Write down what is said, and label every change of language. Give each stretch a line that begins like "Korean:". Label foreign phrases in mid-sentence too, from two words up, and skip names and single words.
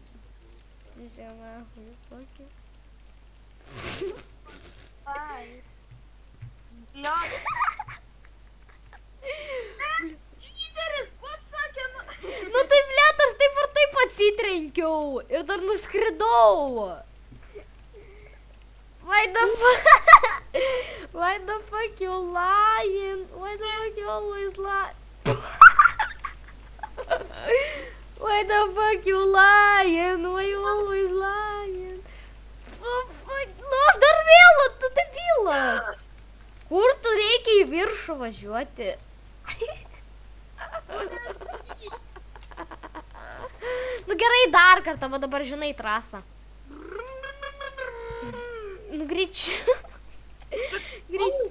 Lithuanian: Žemė, kokį. Ai. Blet. Čyteris pats sakė, Nu tai, blet, aš taip ar taip atsitrenkiau. Ir dar nuskridau.
English: Why the fuck you lying? Why the fuck you always lie? Why the fuck you lying? Why you always lying?
Lithuanian: Nu, dar vėl, tu debilas. Kur tu reikia į viršų važiuoti? Nu gerai, dar kartą, va dabar žinai trasą. Nu greičiau. Greičiau.